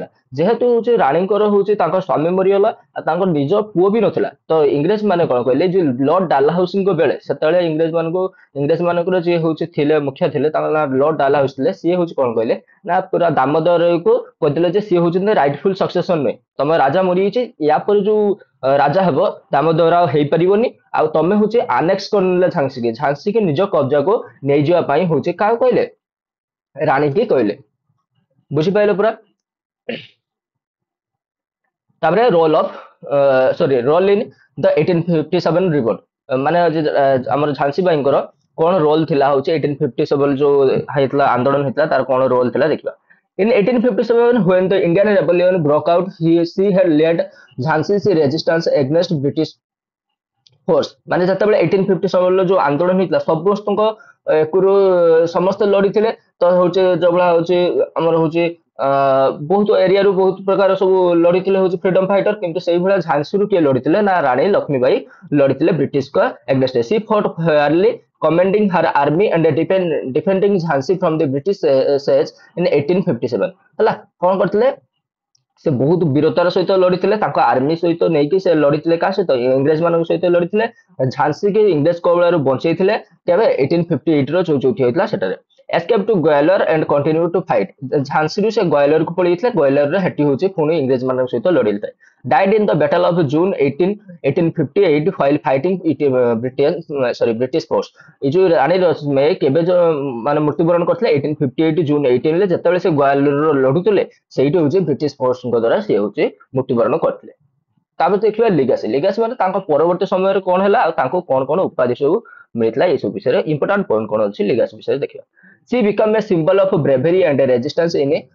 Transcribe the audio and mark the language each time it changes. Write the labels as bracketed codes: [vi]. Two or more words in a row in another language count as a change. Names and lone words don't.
[or] ଯେହେତୁ ହଉଛି ରାଣୀଙ୍କର ହଉଛି ତାଙ୍କ ସ୍ୱାମୀ ମରିଗଲା ଆଉ ତାଙ୍କର ନିଜ ପୁଅ ବି ନଥିଲା ତ ଇଂରେଜ ମାନେ କଣ କହିଲେ ଯେ ଲର୍ଡ ଡାଲହାଉସିଙ୍କ ବେଳେ ସେତେବେଳେ ଇଂରେଜ ମାନଙ୍କର ଯିଏ ହଉଛି ଥିଲେ ମୁଖ୍ୟ ଥିଲେ ତାଙ୍କ ନାଁ ଲର୍ଡ ଡାଲହାଉସି ଥିଲେ ସିଏ ହଉଛି କଣ କହିଲେ ନା ପୁରା ଦାମୋଦରକୁ କହିଥିଲେ ଯେ ସିଏ ହଉଛନ୍ତି [en] rightful succession [or] ନୁହେଁ ତମ ରାଜା ମରିଯାଇଛି ୟା ପରେ ଯୋଉ ରାଜା ହେବ ଦାମୋଦର ଆଉ ହେଇପାରିବନି ଆଉ ତମେ ହଉଛି ଆନେକ୍ସ କରିନେଲେ ଝାନ୍ସୀକି ନିଜ କବ୍ଜାକୁ ନେଇଯିବା ପାଇଁ ହଉଛି କାହାକୁ କହିଲେ ରାଣୀକି କହିଲେ ବୁଝିପାରିଲେ ପୁରା ତାପରେ [en] role of role in the 1857 revolt [or] ମାନେ ଆମର ଝାନ୍ସୀ ବାଇଙ୍କର କଣ ରୋଲ ଥିଲା ହଉଛି 1857 ଯୋଉ ହେଇଥିଲା ଆନ୍ଦୋଳନ ହେଇଥିଲା ତାର କଣ ରୋଲ ଥିଲା ଦେଖିବା [en] in 1857 when the Indian rebellion broke out she had led Jhansi's resistance against British force [or] ମାନେ ଯେତେବେଳେ 1857 ଯୋଉ ଆନ୍ଦୋଳନ ହେଇଥିଲା ସମସ୍ତଙ୍କ ଏକୁରୁ ସମସ୍ତେ ଲଢିଥିଲେ ତ ହଉଛି ଯୋଉଭଳିଆ ହଉଛି ଆମର ହଉଛି ବହୁତ ଏରିଆରୁ ବହୁତ ପ୍ରକାର ସବୁ ଲଢିଥିଲେ ହଉଛି ଫ୍ରିଡମ ଫାଇଟର କିନ୍ତୁ ସେଇଭଳିଆ ଝାନ୍ସୀରୁ କିଏ ଲଢିଥିଲେ ନା ରାଣୀ ଲକ୍ଷ୍ମୀବାଇ ଲଢିଥିଲେ ବ୍ରିଟିଶଙ୍କ [en] against she fought fairly commanding her army and defending Jhansi from the British siege in 1857 [or] ହେଲା କଣ କରିଥିଲେ ସେ ବହୁତ ବୀରତାର ସହିତ ଲଢିଥିଲେ ତାଙ୍କ ଆର୍ମି ସହିତ ନେଇକି ସେ ଲଢିଥିଲେ କାହା ସହିତ ଇଂରେଜ ମାନଙ୍କ ସହିତ ଲଢିଥିଲେ ଝାନ୍ସୀ କି ଇଂରେଜ କବଳରୁ ବଞ୍ଚେଇଥିଲେ କେବେ 1858 ର ଯୋଉଠି ହେଇଥିଲା ସେଟାରେ [en] escape to Gwalior and continue to fight [or] ଝାନ୍ସୀରୁ ସେ ଗ୍ୱାଲିୟରକୁ ପଳେଇଥିଲେ ଗ୍ୱାଲିୟରରେ ହେଠି ହଉଛି ପୁଣି ଇଂରେଜ ମାନଙ୍କ ସହିତ ଲଢିଥିଲେ [en] died in the battle of June 1858 while fighting British force [or] এই ଯୋଉ ରାଣୀ ଲକ୍ଷ୍ମୀବାଇ କେବେ ମାନେ ମୃତ୍ୟୁବରଣ କରିଥିଲେ 1858 ଜୁନ 18 ରେ ଯେତେବେଳେ ସେ ଗ୍ୱାଲିୟର ଲଢୁଥିଲେ ସେଇଠି ହଉଛି ବ୍ରିଟିଶ ଫୋର୍ସଙ୍କ ଦ୍ୱାରା ସେ ହଉଛି ମୃତ୍ୟୁବରଣ କରିଥିଲେ ତାପରେ ଦେଖିବା ଲିଗାସି ମାନେ ତାଙ୍କ ପରବର୍ତ୍ତୀ ସମୟରେ କଣ ହେଲା ଆଉ ତାଙ୍କୁ କଣ କଣ ଉପାଧି ସବୁ ମିଳିଥିଲା ଏଇ ସବୁ ବିଷୟରେ [en] important point [or] କଣ ଅଛି ଲିଗାସି ବିଷୟରେ ଦେଖିବା [en] she become a symbol of bravery and resistance in